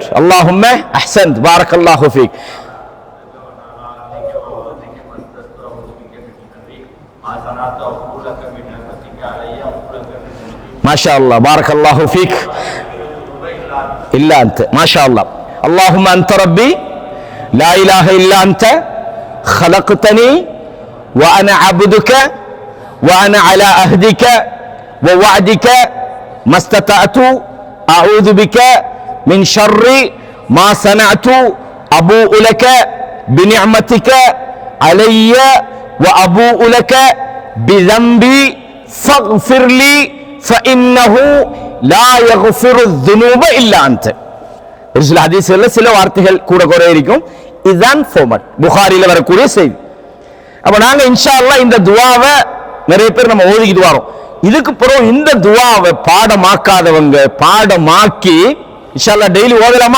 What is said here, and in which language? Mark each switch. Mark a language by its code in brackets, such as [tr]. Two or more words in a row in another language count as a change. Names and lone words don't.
[ar] اللهم أحسنت، بارك الله فيك. ما شاء الله، بارك الله فيك. إلا أنت، ما شاء الله. اللهم أنت ربي لا إله إلا أنت خلقتني وأنا عبدك وأنا على عهدك ووعدك ما استطعت أعوذ بك من شر ما صنعت أبوء لك بنعمتك علي وأبوء لك بذنبي فاغفر لي فإنه لا يغفر الذنوب إلا أنت. [ta] சில வார்த்தைகள் கூட குறை இருக்கும். இதுதான் ஃபார்மட், புகாரில வரக்கூடிய செய்தி. அப்ப நாங்க [ar] إن شاء الله [ta] இந்த துஆவை நிறைய பேர் நம்ம ஓதிக்கிட்டு வரோம். இதுக்கு பிறகு இந்த துஆவை பாடமாக்காதவங்க பாடமாக்கி [ar] إن شاء الله [ta] டெய்லி ஓதலாமா?